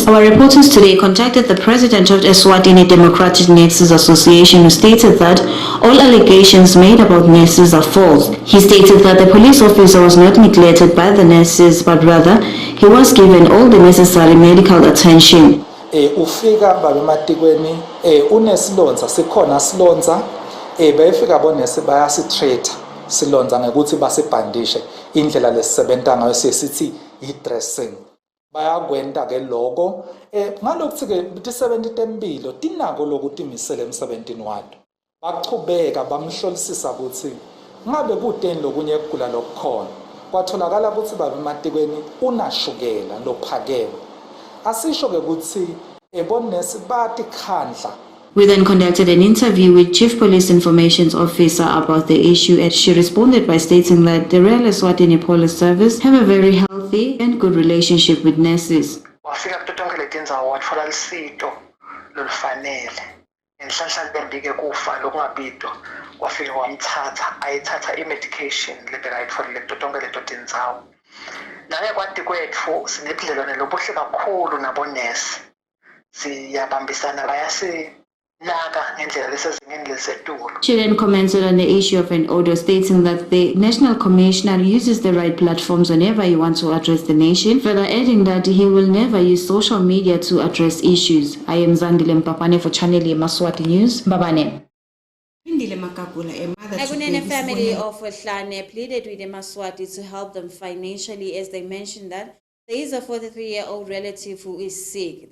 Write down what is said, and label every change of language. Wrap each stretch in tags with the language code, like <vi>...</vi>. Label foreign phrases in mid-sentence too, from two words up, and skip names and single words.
<en>Our reporters today contacted the president of Eswatini Democratic Nurses Association, who stated that all allegations made about nurses are false. He stated that the police officer was not neglected by the nurses, but rather he was given all the necessary medical attention.</en> <ss>Ufika babematikweni unesilonza sikhona silonza bayifika bonese bayasitreat silonza ngekuthi basibhandishe indlela lesisebenta ngayo sesithi i-dressing bayakwenta ke lokho ngalokuthi ke ti-70 tempilo tinako lokuthi imisele emsebentini wato bachubeka bamhlolisisa ukuthi ngabe kuteni lokunye ukugula lokukhona kwatholakala ukuthi babematikweni unashukela lophakeme asisho ke ukuthi ebonesi bathi khandla</ss> <en>We then conducted an interview with Chief Police Information Officer about the issue, and she responded by stating that the Royal ESWATINI Police Service have a very healthy and good relationship with nurses.</en> <ss>Wafika kuto tonke letindzawo watfola lusito lolufanele ngenhlanhla bembike kufa lokungabito wafika wamthatha ayithatha i-medication lebekayitfolile kuto tonke leto tindzawo. Nangekwati kwetfu sinebudlelwane lobuhle kakhulu nabonesi, siyabambisana bayasinaka ngendlela lesezingeni lesetulu.</ss> <en>She then commented on the issue of an audio stating that the National Commissioner uses the right platforms whenever he wants to address the nation, further adding that he will never use social media to address issues. I am Zandile Mpapane for Channel Yemaswati News. Mbabane. The family of Wehlane pleaded with Yemaswati to help them financially, as they mentioned that there is a 43-year-old relative who is sick.</en>